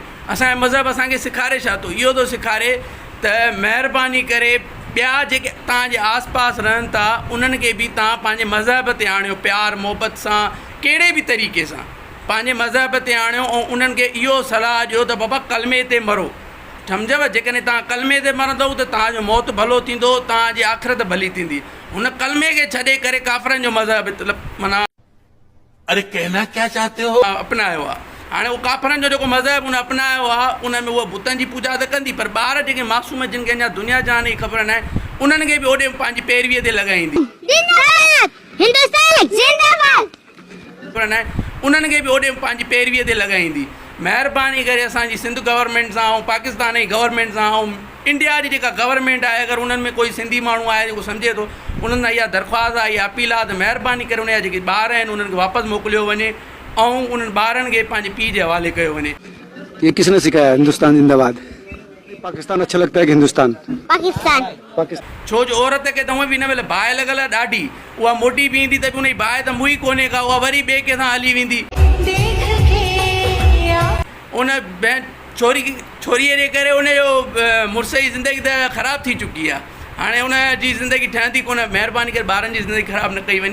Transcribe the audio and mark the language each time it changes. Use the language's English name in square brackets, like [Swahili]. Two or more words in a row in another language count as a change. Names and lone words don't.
[Sindhi] असांजो मज़हब असांखे सेखारे छा थो, इहो थो सेखारे त महिरबानी करे ॿिया जेके तव्हांजे आस पास रहनि था उन्हनि खे बि तव्हां पंहिंजे मज़हब ते आणियो, प्यार मोहबत सां, कहिड़े बि तरीक़े सां पंहिंजे मज़हब ते आणियो, ऐं उन्हनि खे इहो सलाह ॾियो त बाबा कलमे ते मरो। सम्झव, जेकॾहिं तव्हां कलमे ते मरंदव त तव्हांजो मौत भलो थींदो, तव्हांजी आख़िरत भली थींदी। हुन कलमे खे छॾे करे काफ़रनि जो मज़हब माना [Hindi] अरे कहना क्या चाहते हो [Sindhi] अपनायो आहे। हाणे उहो काफ़रनि जो जेको मज़हब उन अपनायो आहे, उन में उहा बुतनि जी पूॼा त कंदी, पर ॿार जेके मासूम जिन खे अञा दुनिया जहान जी ख़बर न आहे, उन्हनि खे बि ओॾे पंहिंजी पैरवीअ ते लॻाईंदी, उन्हनि खे बि ओॾे पंहिंजी पैरवीअ ते लॻाईंदी। महिरबानी करे असांजी सिंध गवर्नमेंट सां ऐं पाकिस्तान जी गवर्नमेंट सां ऐं इंडिया जी जेका गवर्नमेंट आहे, अगरि उन्हनि में कोई सिंधी माण्हू आहे जेको सम्झे थो, उन्हनि सां इहा दरख़्वास्त आहे, इहा अपील आहे त महिरबानी करे उन जा जेके ॿार आहिनि उन्हनि खे वापसि मोकिलियो वञे ऐं उन्हनि ॿारनि खे पंहिंजे पीउ जे हवाले कयो वञे। [Hindi] ये किसने सिखाया हिंदुस्तान जिंदाबाद? पाकिस्तान अच्छा लगता है कि हिंदुस्तान? पाकिस्तान। [Sindhi] छो जो औरत खे त उहे बि न मिले, बाहि लॻल आहे ॾाढी, उहा मोटी बि ईंदी त बि उनजी बाहि त मुई कोन्हे का, उहा वरी ॿिए कंहिंसां हली वेंदी। उन छोरीअ जे करे उनजो मुड़ुस जी ज़िंदगी त ख़राबु थी चुकी आहे। हाणे उन जी ज़िंदगी ठहंदी कोन। महिरबानी करे ॿारनि जी ज़िंदगी ख़राबु न कई वञे।